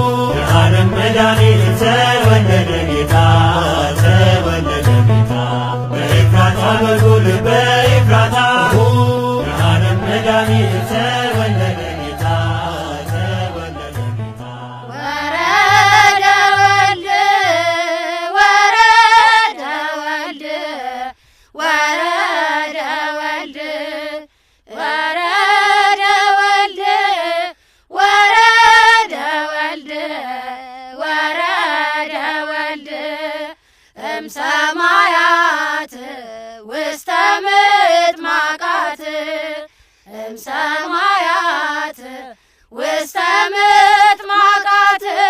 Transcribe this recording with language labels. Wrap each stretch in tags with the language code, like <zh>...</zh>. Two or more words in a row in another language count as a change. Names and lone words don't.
<am>ብርሃንም መድኃኒት ተወለደ ጌታ፣ ተወለደ ጌታ። በኤፍራታ በኩል በኤፍራታ ብርሃንም መድኃኒት ተወለደ ጌታ፣ ተወለደ ጌታ።</am> <gez>ወረደ ወልድ፣ ወረደ ወልድ፣ ወረደ ወልድ ወረደ ወልድ፣ ወረደ ወልድ፣ ወረደ ወልድ እምሰማያት ውስተ ምጥማቃት፣ እምሰማያት ውስተ ምጥማቃት</gez>